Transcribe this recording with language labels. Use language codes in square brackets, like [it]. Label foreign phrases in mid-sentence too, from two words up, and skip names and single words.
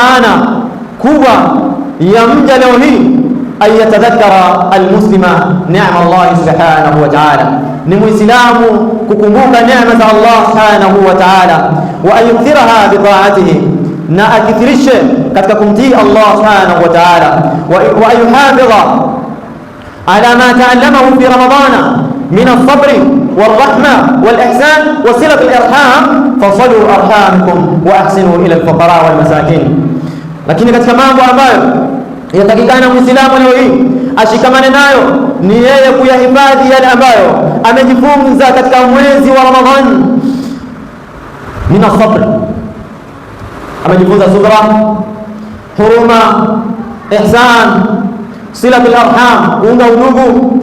[sw] maana kubwa ya mja leo hii, [ar] أي يتذكر المسلم نعمة الله سبحانه و ta'ala, [sw] ni Muislamu kukumbuka neema za Allah subhanahu wa ta'ala, [ar] وأن يكثرها بطاعته, [sw] na akithirishe katika kumtii Allah subhanahu wa ta'ala, [ar] وأن يحافظ على ما تعلمه في رمضان من الصبر والرحمة والإحسان وصلة الإرحام فصلوا أرحامكم وأحسنوا إلى الفقراء والمساكين. [sw] Lakini katika mambo ambayo yatakikana Muislamu leo hii ashikamane nayo ni yeye kuyahifadhi yale ambayo amejifunza katika mwezi wa Ramadhan [ar] من الصبر, [sw] amejifunza subra, huruma, ihsan, [ar] صلة الأرحام, [sw] kuunga udugu.